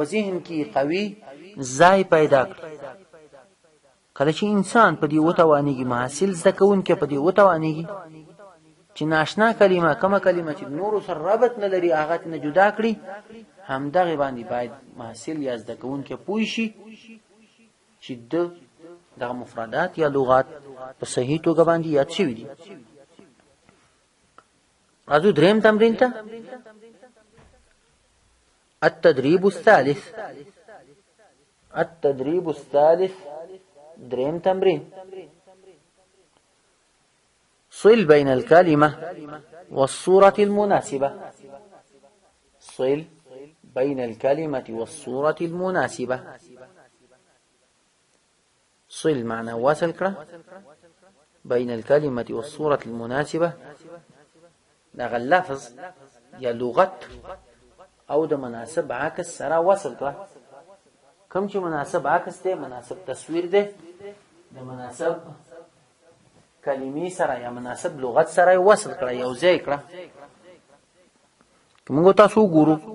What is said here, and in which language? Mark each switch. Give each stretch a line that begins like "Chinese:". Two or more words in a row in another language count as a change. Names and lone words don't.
Pashto: ذهن کې قوي ځای پیدا کړي کله چې انسان په دې وتوانېږي محصل زده کوونکی په دې وتوانېږي چې ناشنا کلمه کومه کلمه چې نورو سره رابط نه لري هغه نه جدا کړي همدغه باندې باید محصل یا زده کوونکی پوه شي چې دغه مفردات یا لغات په صحیح توګه باندې یاد شوي دي راځو دریم تمرین ته
Arabic: التدريب الثالث
Pashto: دریم تمرین
Arabic: صل بين الكلمة والصورة المناسبة صل بين الكلمة والصورة المناسبة
Pashto: صل معنى واصل كره
Arabic: بين الكلمة والصورة المناسبة
Pashto: دغه اللفظ یا لغت او د مناسب عکس سره وصل کړه کوم چې مناسب عکس دی مناسب تصویر دی د مناسب کلمې سره یا مناسب لغت سره وصل کړه یو ځای کړه موږ تاسو ګورو